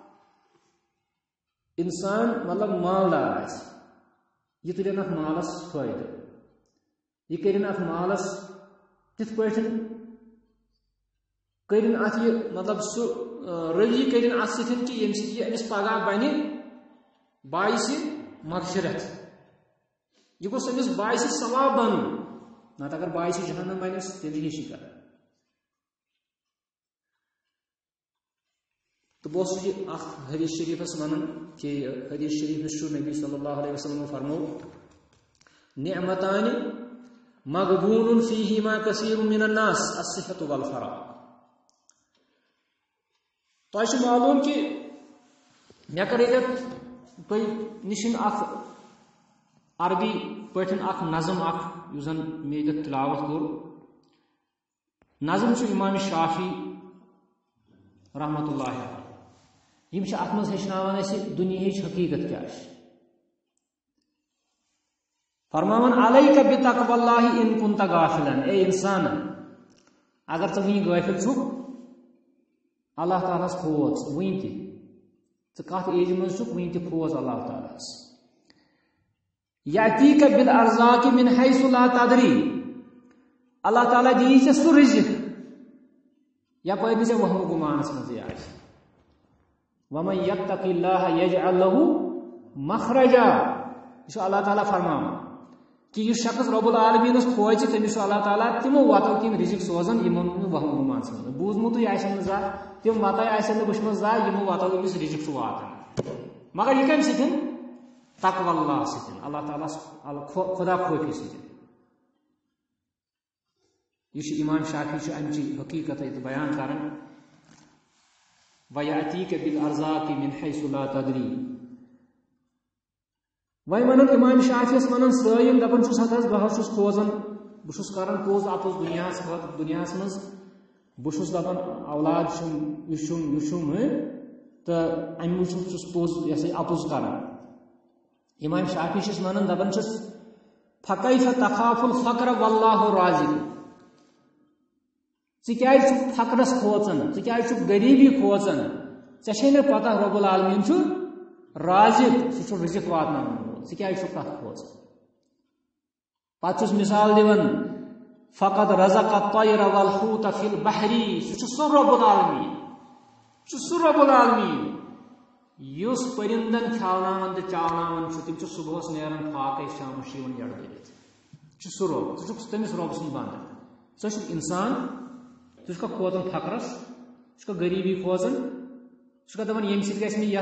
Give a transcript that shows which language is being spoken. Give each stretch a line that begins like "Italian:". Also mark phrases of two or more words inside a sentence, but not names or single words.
Kashmiri: انسان مطلب مالدار آسہِ یہِ تُلن اتھ مالس فٲیدٕ یہِ کٔرِنۍ اتھ مالس تِتھ پٲٹھۍ کٔرِنۍ اتھ یہِ مطلب سُہ رٔوی کٔرِنۍ اتھ سۭتۍ کہ ییٚمہِ سۭتۍ یہِ أمِس پگاہ بنہِ باعثِ مغفرت یہِ گوٚژھ أمِس باعثِ ثواب بنُن نتہٕ اگر باعثِ جہنم بنٮ۪س تیٚلہِ چھِ یہِ شِکار تہٕ بہٕ اوسُس یہِ اکھ حدیث شریٖفس ونان کہ حدیث شریٖفس چھُ نبی
Arabic: صلی اللہ علیہ وسلم
Kashmiri: فرمو
Arabic: نعمتان مغبون فیہما کثیر من الناس الصحة والفراغ
Kashmiri: تۄہہِ چھُ معلوٗم کہ مےٚ کٔر ییٚتٮ۪تھ تۄہہِ نِشن اکھ عربی پٲٹھۍ اکھ نظم اکھ یُس زن مےٚ ییٚتٮ۪تھ تلاوت کوٚر نظم چھُ امام شافی
Arabic: رحمت اللہ علیہ
Kashmiri: یِم چھِ اتھ منٛز ہیٚچھناوان اَسہِ دُنیہٕچ حقیٖقت کیٛاہ چھِ فرماوان
Arabic: علیک بتقوی اللہ ان کنت غافلا
Kashmiri: اے انسان اگر ژٕ وٕنہِ غٲفِل چھُکھ اللہ تعالیٰ ہس کھوژ وٕنہِ تہِ ژٕ کتھ ایجہِ منٛز چھُکھ وٕنہِ تہِ کھوژ اللہ تعالیٰ ہس
Arabic: یأتیٖک بالارزاق من حیث لا تدری
Kashmiri: اللہ تعالیٰ دِیی ژےٚ سُہ رِزق یپٲرۍ نہٕ ژےٚ وہمہٕ گُمانس منٛزٕے آسہِ
Arabic: ومن یتق اللہ یجعل لہ مخرجا
Kashmiri: یہ چھُ اللہ تعالیٰ فرماوان کہ یُس شخص رۄب العالمیٖنس کھوژِ تٔمِس چھُ اللہ تعالیٰ تِمو وتو کِنۍ رِزق سوزان یِمن نہٕ وہم گُمان سمجھ بوٗزمُتٕے آسن نہٕ زانٛہہ تِم وتاے آسن نہٕ وٕچھمژ زانٛہہ یِمو وتو أمِس رِزق چھُ واتان مگر یہِ کمہِ سۭتۍ
Arabic: تقوی اللہ
Kashmiri: سۭتۍ اللہ تعالیٰ خدا خوفی سۭتۍ یہ چھُ امام شافی چھُ امچہِ حقیٖقت ییٚتہِ بیان کران
Arabic: وَیَأْتِیکَ بِالْأَرْزَاقِ مِنْ حَیْثُ لَا تَدْرِی
Kashmiri: وۄنۍ وَنان امام شافی یس وَنان سٲیِم دَپان چھُس ہتہٕ حظ بہٕ حظ چھُس کھوژان بہٕ چھُس کران پوٚز اپُز دُنیاہس خٲطرٕ دُنیاہس منٛز بہٕ چھُس دَپان اولاد چھُم یہِ چھُم تہٕ اَمہِ موٗجوٗب چھُس پوٚز یہِ ہسا یہِ اپُز کران امام شافی چھُس وَنان دَپان چھُس
Arabic: فَکَیفَ تَخافُ الفقر واللہ رازق
Kashmiri: ژٕ کیازِ چھُکھ فقرس کھوژان ژٕ کیازِ چھُکھ غریٖبی کھوژان ژےٚ چھے نہٕ پتہ رۄب العالمیٖن چھُ رازق سُہ چھُ رِزق واتناوان وول ژٕ کیازِ چھُکھ تتھ کھوژان پتہٕ چھُس مثال دِوان
Arabic: فقط رزق الطیر والحوت فی البحر
Kashmiri: سُہ چھُ سُہ رۄب العالمیٖن چھُ سُہ رۄب العالمیٖن یُس پٔرِندن کھیاوناوان تہٕ چاوناوان چھُ تِم چھِ صبحس نیران فاقے شامس چھِ یِوان جڑ دٔرِتھ چھُ سُہ رۄب ژٕ چھُکھ تٔمِس رۄب سُنٛد بنٛدٕ ژٕ چھُکھ انسان ژٕ چھُکھا کھوژان فقرس ژٕ چھُکھا غریٖبی کھوژان ژٕ چھُکھا دپان ییٚمہِ سۭتۍ گژھِ مےٚ